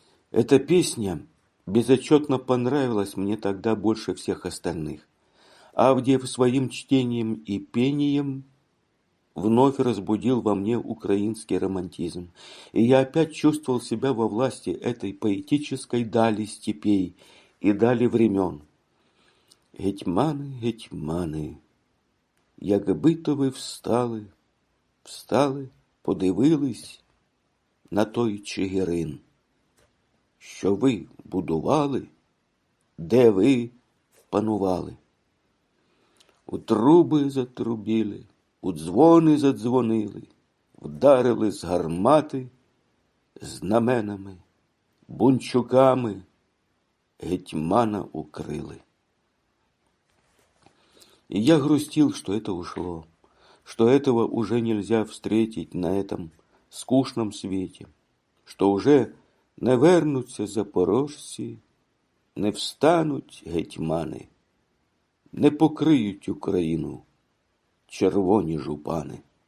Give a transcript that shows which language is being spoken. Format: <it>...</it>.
<ru>Эта песня безотчетно понравилась мне тогда больше всех остальных. Авдеев своим чтением и пением вновь разбудил во мне украинский романтизм, и я опять чувствовал себя во власти этой поэтической дали степей и дали времен.</ru> <uk>«Гетьмани, гетьмани, якби то ви встали, встали, подивились на той Чигирин, що ви будували, де ви панували, у труби затрубіли, у дзвони задзвонили, вдарили з гармати, знаменами, бунчуками гетьмана укрили».</uk> <ru>И я грустил, что это ушло, что этого уже нельзя встретить на этом скучном свете, что уже не</ru> <uk>вернуться запорожці, не встануть гетьмани, не покриють Україну червоні жупани.</uk>